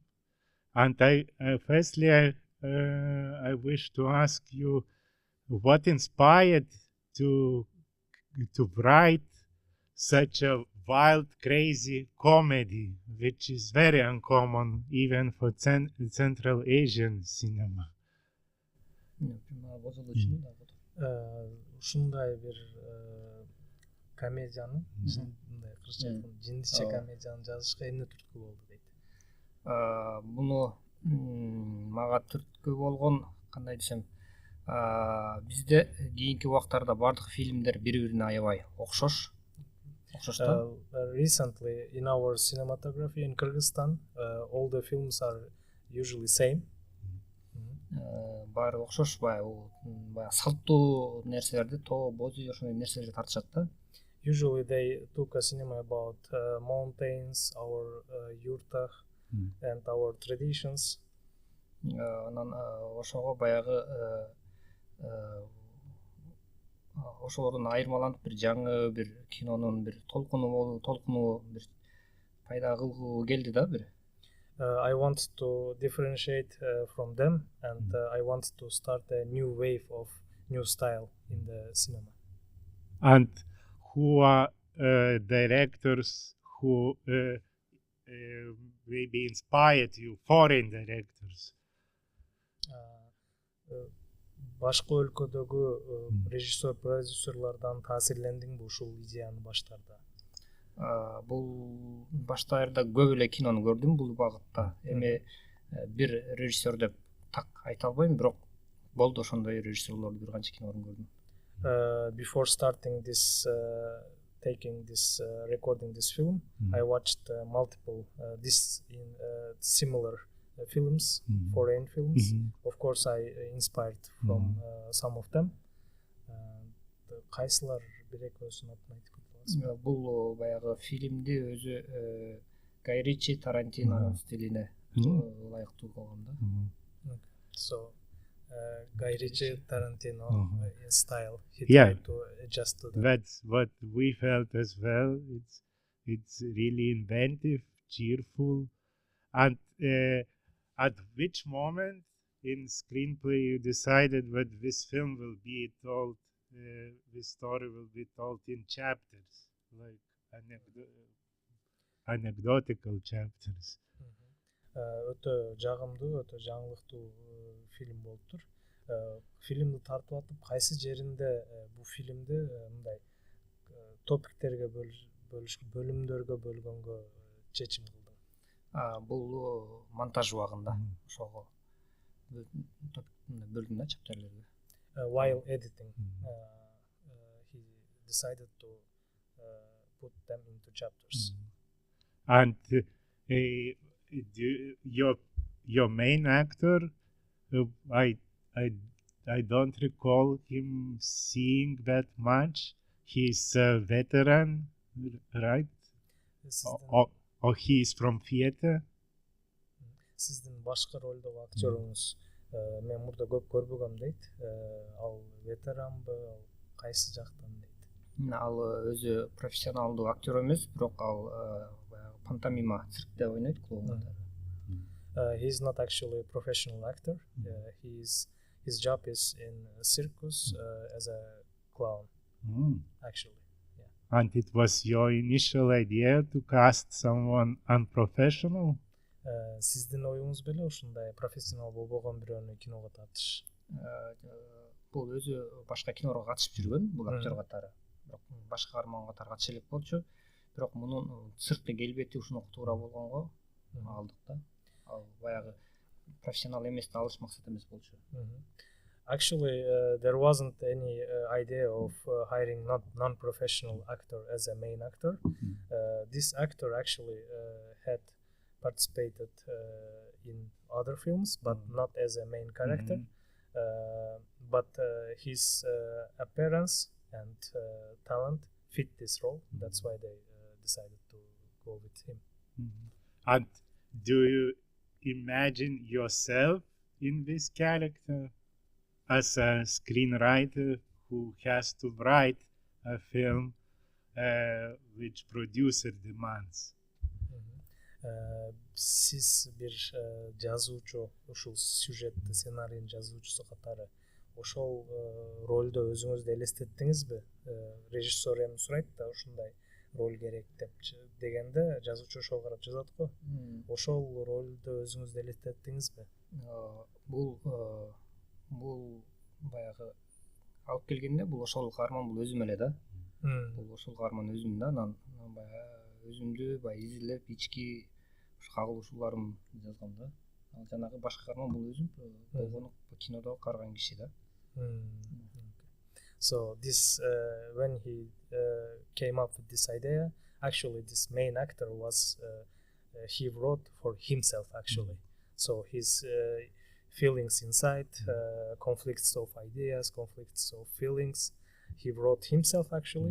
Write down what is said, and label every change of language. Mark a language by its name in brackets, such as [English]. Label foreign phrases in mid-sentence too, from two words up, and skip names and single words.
[English] And firstly, I wish to ask you what inspired to write such a wild, crazy comedy, which is very uncommon even for Central Asian cinema. [Kyrgyz] Ушундай бир комедияны, мындай кыргызча айтканда жиндиче комедияны жазышка эмне түрткү болду дейт. Буну мага түрткү болгон кандай десем, бизде кийинки убактарда бардык фильмдер бири-бирине аябай окшош. [English] Recently in our cinematography in Kyrgyzstan, all the films are usually same. [Kyrgyz] Баары окшош, баягы салттуу нерселерди, тоо, боз, ошондой нерселерди тартышат да. [English] Usually they took a cinema about mountains, our yurtах and our traditions. [Kyrgyz] Анан ошого баягы ошолордон айырмаланып бир жаңы бир кинонун бир толкуну бир пайда кылгуу келди да бир. [English] I want to differentiate from them, and I want to start a new wave of new style in the cinema. And who are directors who maybe inspired you, foreign directors? [Kyrgyz] Башка өлкөдөгү режиссер, продюсерлордон таасирлендиңби ушул идеяны баштарда? Бул баштарда көп эле кинону көрдүм бул багытта. Эми бир режиссер деп так айта албайм, бирок болду ошондой режиссерлорду бир канча кинолорун көрдүм. [English] Before starting this, recording this film, I watched multiple similar films, foreign films. Of course, I inspired from some of them. [Kyrgyz] Кайсылар бир экөөсүн атын айтып кете аласызбы? Бул баягы фильмди өзү Гай Ричи, Тарантинонун стилине ылайыктуу болгон да. [English] So Guy Ritchie, Tarantino style. He tried to adjust to that. That's what we felt as well. It's really inventive, cheerful, and at which moment in screenplay you decided that this film will be told, this story will be told in chapters, like anecdotal chapters. [Kyrgyz] Өтө жагымдуу, өтө жаңылыктуу фильм болуптур. Фильмди тартып атып, кайсы жеринде бул фильмди мындай топиктерге бөлүмдөргө бөлгөнгө чечим кылдым. Бул монтаж убагында ошого бөлдүм да чаптерлерге. [English] While editing, he decided to put them into chapters. And your main actor, I don't recall him seeing that much. He's a veteran, right? Or he is from theater. [Kyrgyz] Сиздин башкы ролдогу актёруңуз мен мурда көп көрбөгөм дейт. Ал ветеранбы, ал кайсы жактан дейт? Ал өзү профессионалдуу актер эмес, бирок ал пантомима циркте ойнойт, клоундарды. [English] He's not actually a professional actor. His job is in a circus as a clown. Actually, yeah. And it was your initial idea to cast someone unprofessional? [Kyrgyz] Сиздин оюңуз беле ушундай профессионал болбогон бирөөнү киного тартыш? Бул өзү башка кинолорго катышып жүргөн, бул актер катары. Бирок башка каарман катары катыша элек болчу. Бирок мунун циркке келбети ушуну туура болгонго алдык да. Ал баягы профессионал эмес да алыш максат эмес болчу. [English] Actually, there wasn't any idea of hiring non-professional actor as a main actor. This actor actually had participated in other films, but not as a main character. But his appearance and talent fit this role. That's why they decided to go with him. And do you imagine yourself in this character as a screenwriter who has to write a film which producer demands? [Kyrgyz] Сиз бир жазуучу, ушул сюжетти сценарийин жазуучусу катары ошол ролдо өзүңүздү элестеттиңизби? Режиссер эми сурайт да ушундай роль керек деп дегенде жазуучу ошого карап жазат го. Ошол ролдо өзүңүздү элестеттиңизби? Бул баягы алып келгенде бул ошол каарман бул өзүм эле да. Бул ошол каарман өзүм да. Анан баягы өзүмдү баягы изилдеп ички кагылышууларым жазгам да. Ал жанагы башка каарман бул өзүм болгону кинодо караган киши да. [English] So this when he came up with this idea, actually this main actor was he wrote for himself actually. So his feelings inside, conflicts of ideas, conflicts of feelings, he wrote himself actually.